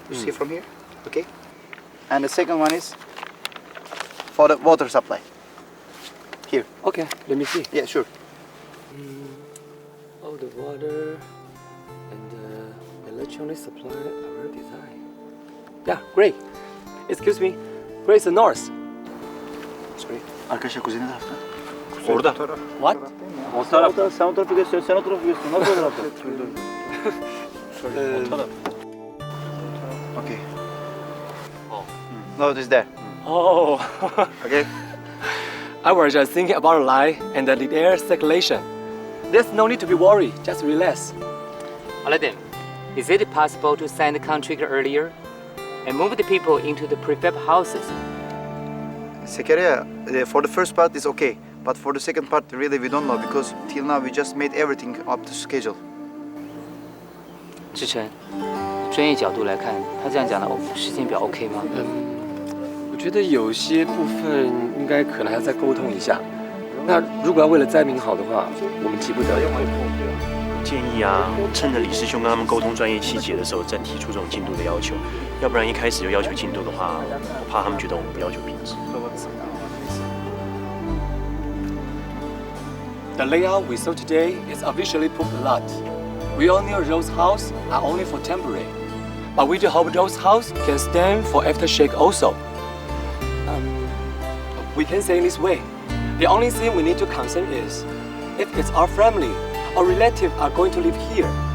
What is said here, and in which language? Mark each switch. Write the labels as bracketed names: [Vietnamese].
[English] You see from here, okay? And the second one is for the water supply. Here. Okay, let me see. Yeah, sure. Oh, the water and the electronic supply are well designed. Yeah, great. Excuse me, where is the north? Sorry. [Turkish] Arkadaşlar kuzey ne tarafta? Orada. [English] What? [Turkish] O taraf. Sen o tarafı göster, sen o tarafı göster. Nasıl o tarafta? O taraf. [English] Okay. No, it is there. Oh. Okay. I was just thinking about the line and the air circulation. There's no need to be worried. Just relax. Aladdin, is it possible to sign the contract earlier and move the people into the prefab houses? Zakaria, for the first part is okay, but for the second part, really we don't know because till now we just made everything up to schedule. [Chinese] 志成，专业角度来看，他这样讲的时间表 OK 吗？我觉得有些部分应该可能还要再沟通一下。那如果要为了灾民好的话，我们急不得已。建议啊，趁着李师兄跟他们沟通专业细节的时候，再提出这种进度的要求，要不然一开始就要求进度的话，我怕他们觉得我们不要求品质。 [English] The layout we saw today is officially proved a lot. We all knew those houses are only for temporary, but we do hope those houses can stand for aftershock also. We can say this way. The only thing we need to concern is if it's our family or relative are going to live here.